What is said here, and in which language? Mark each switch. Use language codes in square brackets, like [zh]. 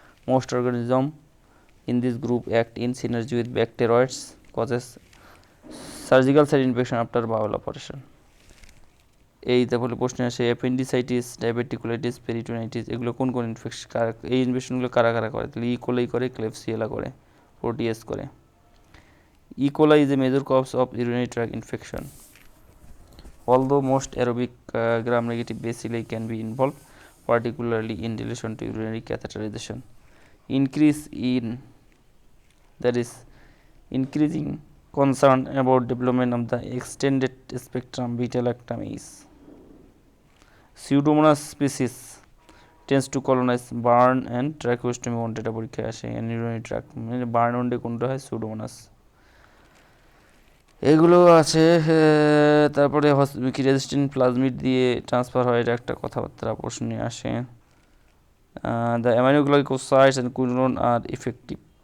[en] Most organism in this group act in synergy with bacteroids, causes surgical site infection after bowel operation. [bn] এই তারপরে প্রশ্ন আসে appendicitis, ডায়াবেটিকুলাইটিস, peritonitis, এগুলো কোন কোন ইনফেকশন, এই ইনফেকশনগুলো কারা কারা করে? তাহলে ইকোলাই করে, ক্লেপসিয়েলা করে, প্রোটিয়াস করে। [en] E coli is a major cause of urinary tract infection. Although most aerobic gram-negative bacilli can be involved, particularly in relation to urinary catheterization. Increase in, that is increasing concern about development of the extended spectrum beta-lactam is. Pseudomonas species tends to colonize burn and tracheostomy wound, [bn] এটা পরীক্ষায় আসে, [en] and urinary tract, [bn] মানে burn ওন্ডে কোনটা হয়? [en] Pseudomonas। [bn] এগুলো আছে। তারপরে কি রেজিস্ট্যান্ট প্লাজমিড দিয়ে ট্রান্সফার হয়, এটা একটা কথাবার্তা প্রশ্নে আসে। [en] The aminoglycosides and quinolone are effective.